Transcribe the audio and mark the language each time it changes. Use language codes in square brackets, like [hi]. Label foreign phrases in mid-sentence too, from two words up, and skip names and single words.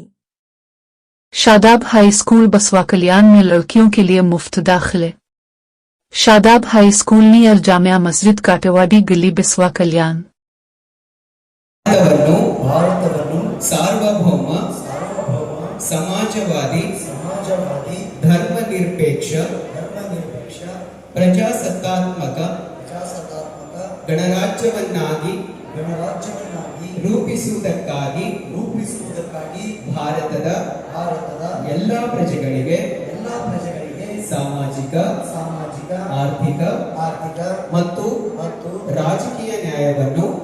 [hi] शादाब हाई स्कूल बसवा कल्याण में लड़कियों के लिए मुफ्त दाखिले। शादाब हाई स्कूल नियर जामिया मस्जिद काटेवाड़ी गली बिस्वा कल्याण। [kn] ಸಾರ್ವಭೌಮ ಸಮಾಜವಾದಿ ಧರ್ಮನಿರಪೇಕ್ಷ ಪ್ರಜಾಸತ್ತಾತ್ಮಕ ಗಣರಾಜ್ಯವನ್ನಾಗಿ ರೂಪಿಸುವುದಕ್ಕಾಗಿ ಭಾರತದ ಎಲ್ಲ ಪ್ರಜೆಗಳಿಗೆ ಸಾಮಾಜಿಕ ಆರ್ಥಿಕ ಮತ್ತು ರಾಜಕೀಯ ನ್ಯಾಯವನ್ನು